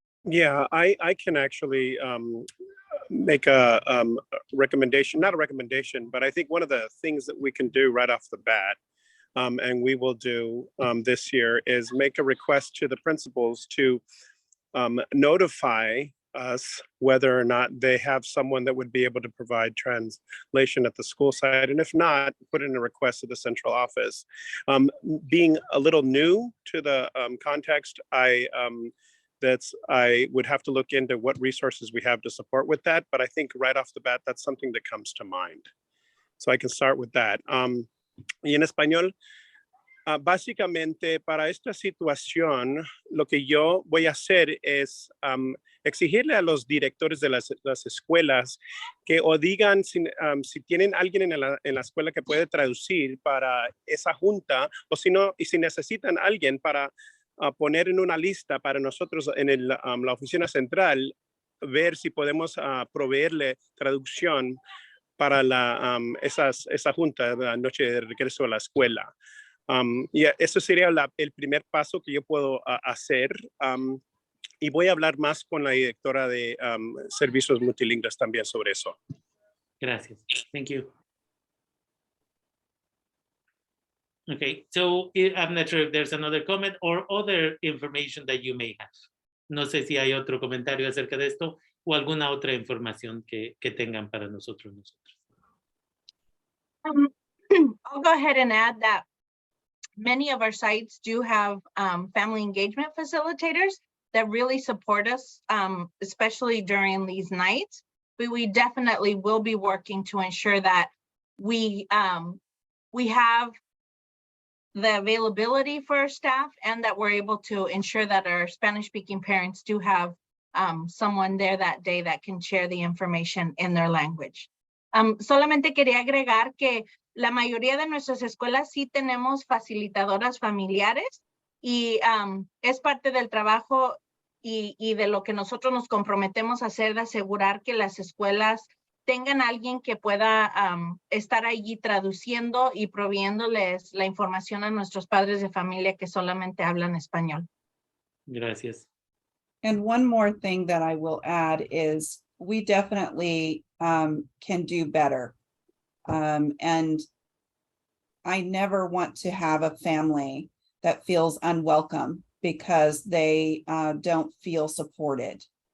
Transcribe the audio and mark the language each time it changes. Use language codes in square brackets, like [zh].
[en] Yeah, I can actually make a recommendation, not a recommendation, but I think one of the things that we can do right off the bat, and we will do this year, is make a request to the principals to notify us whether or not they have someone that would be able to provide translation at the school site, and if not, put in a request to the central office. Being a little new to the context, I would have to look into what resources we have to support with that, but I think right off the bat, that's something that comes to mind. So I can start with that. [es] Y en español, básicamente para esta situación, lo que yo voy a hacer es exigirle a los directores de las escuelas que o digan si tienen alguien en la escuela que puede traducir para esa junta, o si no, y si necesitan alguien para poner en una lista para nosotros en la oficina central, ver si podemos proveerle traducción para esa junta de la noche de regreso a la escuela. Y eso sería el primer paso que yo puedo hacer. Y voy a hablar más con la directora de servicios multilingües también sobre eso. Gracias. [en] Thank you. Okay, so I'm not sure if there's another comment or other information that you may have. [es] No sé si hay otro comentario acerca de esto o alguna otra información que tengan para nosotros. [en] I'll go ahead and add that many of our sites do have family engagement facilitators that really support us, especially during these nights. But we definitely will be working to ensure that we have the availability for our staff, and that we're able to ensure that our Spanish-speaking parents do have someone there that day that can share the information in their language. [es] Solamente quería agregar que la mayoría de nuestras escuelas sí tenemos facilitadoras familiares, y es parte del trabajo y de lo que nosotros nos comprometemos a hacer, de asegurar que las escuelas tengan alguien que pueda estar allí traduciendo y proveyéndoles la información a nuestros padres de familia que solamente hablan español. Gracias. [en] And one more thing that I will add is we definitely can do better. And I never want to have a family that feels unwelcome because they don't feel supported.